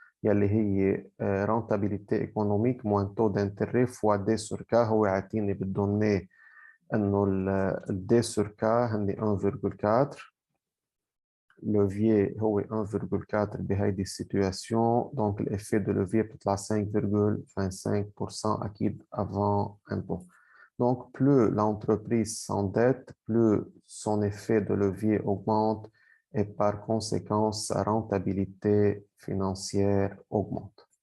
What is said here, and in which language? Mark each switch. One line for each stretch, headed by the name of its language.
Arabic: يلي هي
French: rentabilité économique moins taux d'intérêt fois D sur K.
Arabic: هو يعطيني بالدونيه انه ال D sur K هن 1,4.
French: levier
Arabic: هو 1,4 بهيدي
French: situation. donc l'effet de levier
Arabic: بتطلع
French: 5,25% أكيد avant impôt. Donc plus l'entreprise s'endette, plus son effet de levier augmente et par conséquent sa rentabilité financière augmente.